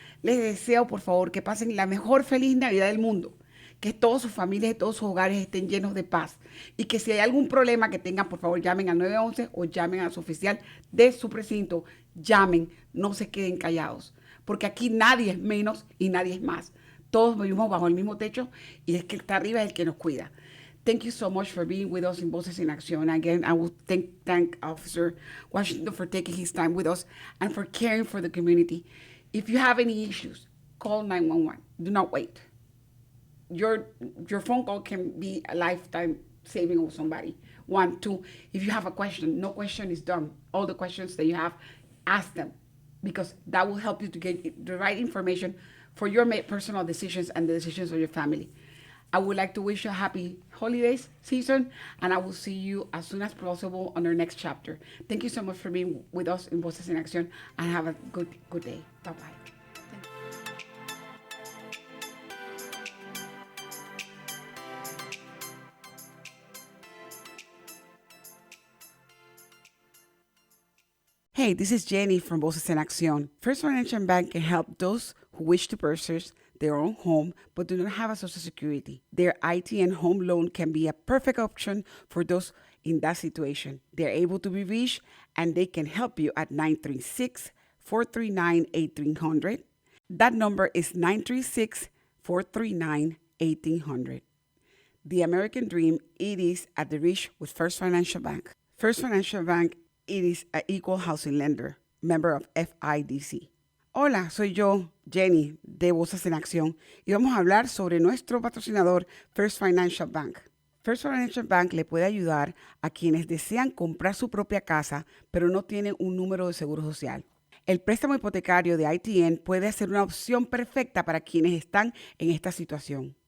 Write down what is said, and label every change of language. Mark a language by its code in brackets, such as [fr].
[es] Les deseo por favor que pasen la mejor feliz Navidad del mundo, que todas sus familias y todos sus hogares estén llenos de paz y que si hay algún problema que tengan, por favor llamen al 911 o llamen a su oficial de su precinto, llamen, no se queden callados, porque aquí nadie es menos y nadie es más. Todos vivimos bajo el mismo techo y es que el que está arriba es el que nos cuida. [en] Thank you so much for being with us in Voces in Acción. Again, I will thank Officer Washington for taking his time with us and for caring for the community. If you have any issues, call 911. Do not wait. Your phone call can be a lifetime saving of somebody. 1, 2, if you have a question, no question is dumb. All the questions that you have, ask them, because that will help you to get the right information for your personal decisions and the decisions of your family. I would like to wish you a happy holidays season, and I will see you as soon as possible on our next chapter. Thank you so much for being with us in Voces en Acción, and have a good day. Bye-bye. Hey, this is Jenny from Voces en Acción. First Financial Bank can help those who wish to purchase their own home but do not have a Social Security. Their IT and home loan can be a perfect option for those in that situation. They're able to be reached and they can help you at 936-439-1800. That number is 936-439-1800. The American Dream, it is at the reach with First Financial Bank. First Financial Bank, it is an equal housing lender, member of FIDC. [es] Hola, soy yo, Jenny, de Voces en Acción, y vamos a hablar sobre nuestro patrocinador, First Financial Bank. First Financial Bank le puede ayudar a quienes desean comprar su propia casa, pero no tienen un número de seguro social. El préstamo hipotecario de ITN puede ser una opción perfecta para quienes están en esta situación.